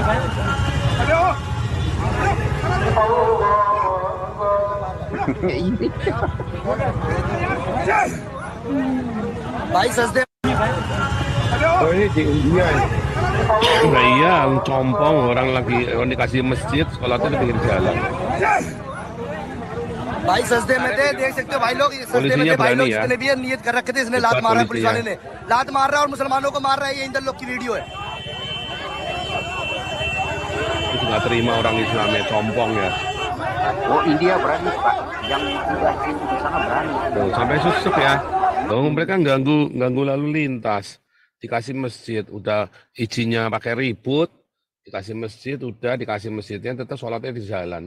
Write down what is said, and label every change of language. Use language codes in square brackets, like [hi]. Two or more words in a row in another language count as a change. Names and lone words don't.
[id] Ini. Oh, ini di India. Nah, iya, compong orang lagi dikasih masjid, sholatnya di pinggir jalan. [hi] भाई सजदे में थे, देख सकते हो भाई लोग सजदे में थे, भाई लोग जितने भी नियत कर रखे थे, इसने लात मारा है, पुलिस वाले ने लात मार रहा है और मुसलमानों को मार रहा है, ये इंदर लोग की वीडियो है. [id] Itu nggak terima orang Islamnya, compong ya. Oh, India berani Pak, yang tidak Hindu di sana berani. Oh, sampai susuk ya. Oh, mereka ganggu lalu lintas. Dikasih masjid, udah izinnya pakai ribut, dikasih masjid, udah dikasih masjidnya, tetap sholatnya di jalan.